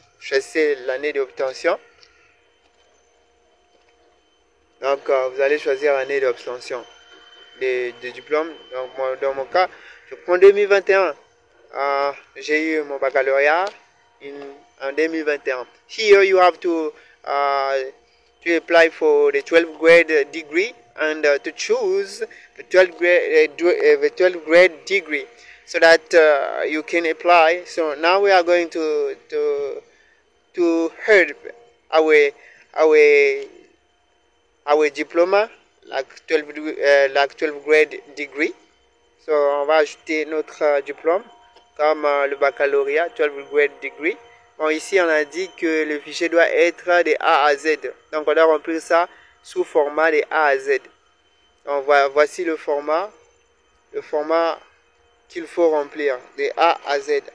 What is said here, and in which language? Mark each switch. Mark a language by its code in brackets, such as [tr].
[fr] Choisissez l'année d'obtention. Donc vous allez choisir l'année d'obtention de diplôme. Donc dans mon cas, je prends 2021. J'ai eu mon baccalauréat en 2021. [en] Here you have to apply for the 12th grade degree and to choose the 12th grade degree so that you can apply. So now we are going to heard our diploma like 12th grade degree. [fr] So on va ajouter notre diplôme comme le baccalauréat 12th grade degree. Bon, ici on a dit que le fichier doit être de A à Z. Donc on doit remplir ça sous format de A à Z. Donc voici le format qu'il faut remplir de A à Z.